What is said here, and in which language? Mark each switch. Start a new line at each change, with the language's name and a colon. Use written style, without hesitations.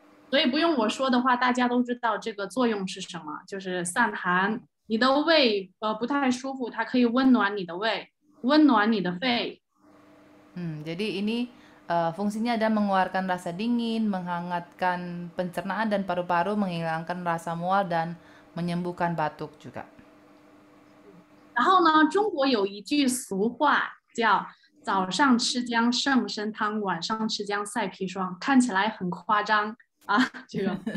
Chinese: 所以不用我说的话，大家都知道这个作用是什么，就是散寒。你的胃不太舒服，它可以温暖你的胃，温暖你的肺。
Indonesian: Jadi ini fungsinya adalah mengeluarkan rasa dingin, menghangatkan pencernaan dan paru-paru, menghilangkan rasa mual dan menyembuhkan batuk juga.
Chinese: 然后呢，中国有一句俗话叫“早上吃姜胜参汤，晚上吃姜赛砒霜”，看起来很夸张啊，这个。